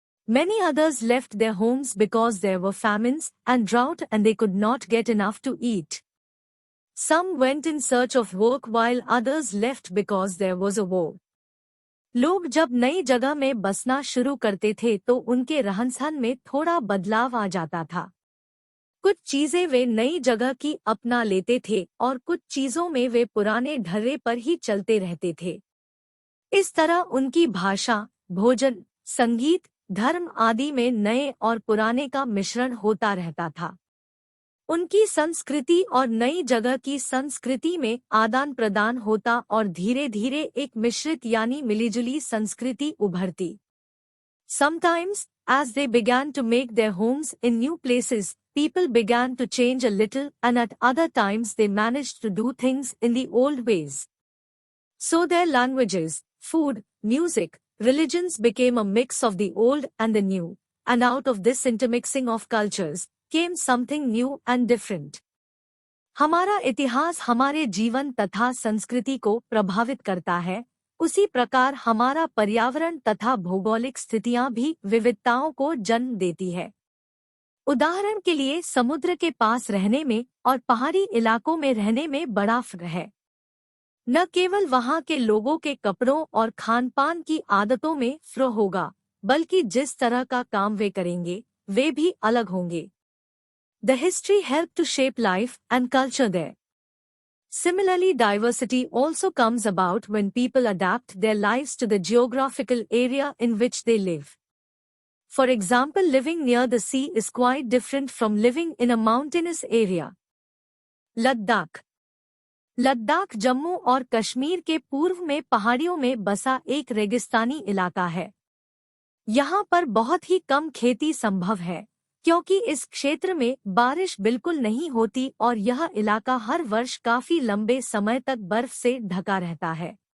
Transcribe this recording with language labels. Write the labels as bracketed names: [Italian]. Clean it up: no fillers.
[English] Many others left their homes because there were famines and drought and they could not get enough to eat. Some went in search of work while others left because there was a war. [Hindi] लोग जब नई जगह में बसना शुरू करते थे तो उनके रहन-सहन में थोड़ा बदलाव आ जाता था। कुछ चीजें वे नई जगह की अपना लेते थे और कुछ चीजों में वे पुराने ढर्रे पर ही चलते रहते थे। इस तरह उनकी भाषा, भोजन, संगीत, धर्म आदि में नए और पुराने का मिश्रण होता रहता था। उनकी संस्कृति और नई जगह की संस्कृति में आदान प्रदान होता और धीरे धीरे एक मिश्रित यानी मिलीजुली संस्कृति उभरती। [English] Sometimes, as they began to make their homes in new places, people began to change a little, and at other times they managed to do things in the old ways. So their languages, food, music, religions became a mix of the old and the new, and out of this intermixing of cultures came something new and different. [Hindi] हमारा इतिहास हमारे जीवन तथा संस्कृति को प्रभावित करता है, उसी प्रकार हमारा पर्यावरण तथा भौगोलिक स्थितियां भी विविधताओं को जन्म देती है। उदाहरण के लिए समुद्र के पास रहने में और पहाड़ी इलाकों में रहने में बड़ा फर्क है। न केवल वहां के लोगों के कपड़ों और खान-पान की आदतों में फर्क होगा, बल्कि जिस तरह का काम वे करेंगे, वे भी अलग होंगे। [English] The history helped to shape life and culture there. Similarly, diversity also comes about when people adapt their lives to the geographical area in which they live. For example, living near the sea is quite different from living in a mountainous area. [Hindi] Ladakh Ladakh Jammu और कश्मीर के पूर्व में पहाड़ियों में बसा एक रेगिस्तानी इलाका है। यहाँ पर बहुत ही कम खेती संभव है, क्योंकि इस क्षेत्र में बारिश बिल्कुल नहीं होती और यह इलाका हर वर्ष काफी लंबे समय तक बर्फ से ढका रहता है।